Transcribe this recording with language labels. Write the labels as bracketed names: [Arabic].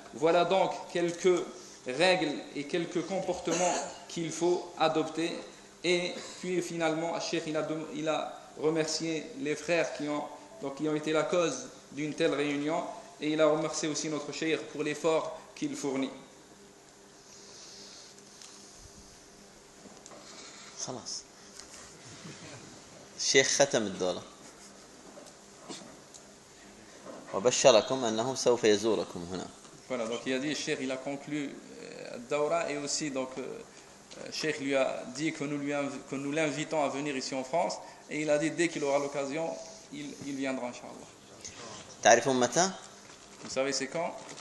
[French] Voilà donc quelques règles et quelques comportements qu'il faut adopter. Et puis finalement, Cheikh, il a remercié les frères qui ont été la cause d'une telle réunion, et il a remercié aussi notre cheikh pour l'effort qu'il fournit. [Arabic] خلاص الشيخ ختم الدوله وبشركم انه سوف يزوركم هنا. [French] Voilà, donc il a dit cheikh, il a conclu daura, et aussi donc cheikh lui a dit que nous l'invitons à venir ici en France, et il a dit dès qu'il aura l'occasion il viendra inchallah. [Arabic] تعرفون متى؟ [French] Vous savez c'est quand?